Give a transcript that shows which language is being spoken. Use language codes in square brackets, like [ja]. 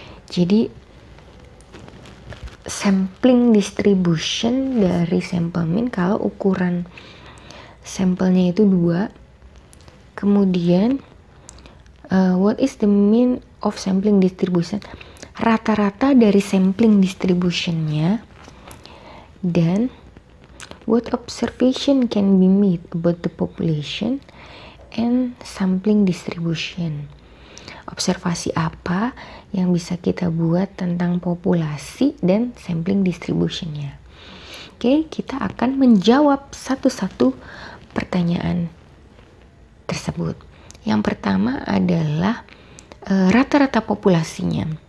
[id] Jadi, sampling distribution dari sample mean kalau ukuran sampelnya itu 2. Kemudian [en] what is the mean of sampling distribution? [id] Rata-rata dari sampling distributionnya. Dan [en] what observation can be made about the population and sampling distribution? [id] Observasi apa yang bisa kita buat tentang populasi dan sampling distributionnya? Oke, kita akan menjawab satu-satu pertanyaan tersebut. Yang pertama adalah rata-rata populasinya.